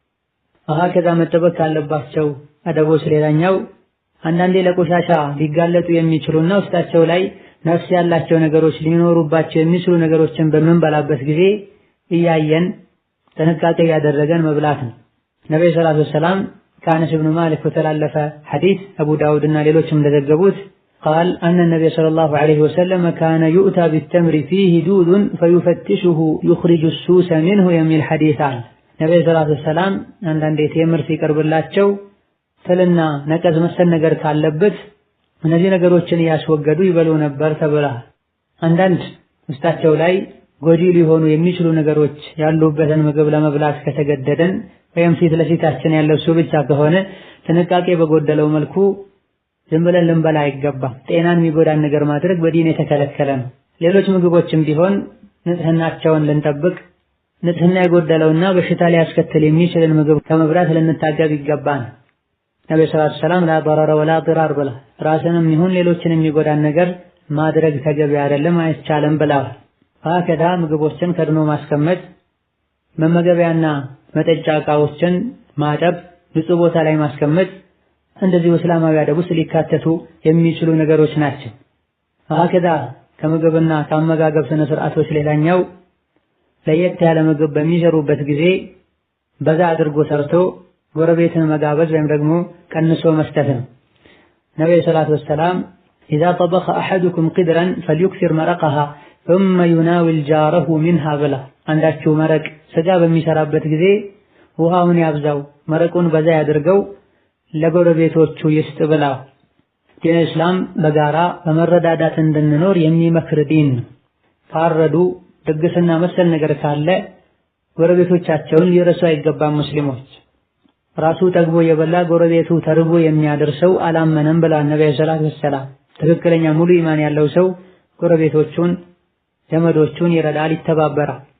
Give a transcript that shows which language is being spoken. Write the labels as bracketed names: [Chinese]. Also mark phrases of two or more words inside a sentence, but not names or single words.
[Amharic] ከዛ መጠበቅ ካለባቸው አደቦች ሌላኛው አንዳንዴ ለቆሻሻ ሊጋለጡ የሚችሉና ውስጣቸው ላይ ነፍስ ያላቸው ነገሮች ሊኖሩባቸው የሚችሉ ነገሮችን በምንበላበት ጊዜ እያየን ጥንቃቄ ያደረገን መብላት ነው። ነብዩ [Arabic] صلى الله عليه وسلم [Amharic] ከአነስ ኢብኑ ማሊክ በተላለፈ ሐዲስ አቡ ዳውድና ሌሎችም እንደዘገቡት [Arabic] قال أن النبي صلى الله عليه وسلم كان يؤتى بالتمر فيه دود فيفتشه يخرج السوس منه [Amharic] የሚል ሐዲስ አለ። ነብዩ [Arabic] صلى الله عليه وسلم [Amharic] አንዳንዴ ተምር ሲቀርብላቸው ትልና ነቀዝ መሰል ነገር ካለበት እነዚህ ነገሮችን ያስወገዱ ይበሉ ነበር ተብሏል። አንዳንድ ውስጣቸው ላይ ጎጂ ሊሆኑ የሚችሉ ነገሮች ያሉበትን ምግብ ለመብላት ከተገደደን ወይም ፊት ለፊታችን ያለው እሱ ብቻ ከሆነ ጥንቃቄ በጎደለው መልኩ ዝም ብለን ልንበላ አይገባም። ጤናን የሚጎዳን ነገር ማድረግ በዲን የተከለከለ ነው። ሌሎች ምግቦችም ቢሆን ንጽህናቸውን ልንጠብቅ፣ ንጽህና የጎደለውና በሽታ ሊያስከትል የሚችልን ምግብ ከመብላት ልንታገብ ይገባል። ነብዩ [Arabic] صلى الله عليه وسلم لا ضرر ولا ضرار [Amharic] ብላ ራስንም ይሁን ሌሎችን የሚጎዳን ነገር ማድረግ ተገቢ አይደለም፣ አይቻልም ብለዋል። ከዛ ምግቦችን ከድኖ ማስቀመጥ፣ መመገቢያና መጠጫ ዕቃዎችን ማጠብ፣ ንጹህ ቦታ ላይ ማስቀመጥ እንደዚህ እስላማዊ አደብ ውስጥ ሊካተቱ የሚችሉ ነገሮች ናቸው። ከዛ ከምግብና ከአመጋገብ ስነ ስርዓቶች ሌላኛው ለየት ያለ ምግብ በሚሰሩበት ጊዜ በዛ አድርጎ ሰርቶ ጎረቤትን መጋበዝ ወይም ደግሞ ቀንሶ መስጠት ነው። ነብዩ [Arabic] صلى الله عليه وسلم إذا طبخ أحدكم قدرا فليكثر مرقها ثم يناول جاره منها [Amharic] ብላ አንዳችሁ መረቅ ስጋ በሚሰራበት ጊዜ ውሃውን ያብዛው፣ መረቁን በዛ ያድርገው፣ ለጎረቤቶቹ ይስጥ ብላ። ዲን እስላም በጋራ በመረዳዳት እንድንኖር የሚመክር ዲን ነው። ካረዱ ድግስና መሰል ነገር ካለ ጎረቤቶቻቸውን ሊረሱ አይገባም። ሙስሊሞች ራሱ ጠግቦ የበላ ጎረቤቱ ተርቦ የሚያደርሰው አላመነም ብለዋል ነብዩ [Arabic] صلى الله عليه وسلم። [Amharic] ትክክለኛ ሙሉ ኢማን ያለው ሰው ጎረቤቶቹን ዘመዶቹን ይረዳል፣ ይተባበራል።